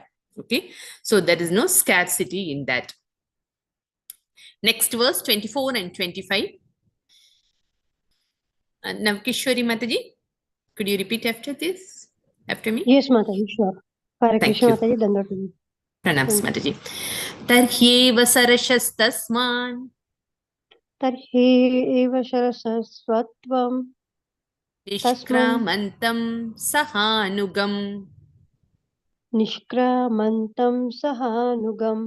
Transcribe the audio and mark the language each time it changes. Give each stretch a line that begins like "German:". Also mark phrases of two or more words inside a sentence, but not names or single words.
English: Okay, so there is no scarcity in that. Next verse 24 and 25. Navkishwari Mataji, could you repeat after this? After me? Yes, Mataji, sure. Hare Thank Krishna, you. Mataji, Dandavati. Pranams, Thank Mataji.
Sanskrit: Tarhyeva sarashastasman Tarhi eva sarasasvatvam Nishkramantam sahanugam nishkramantam sahanugam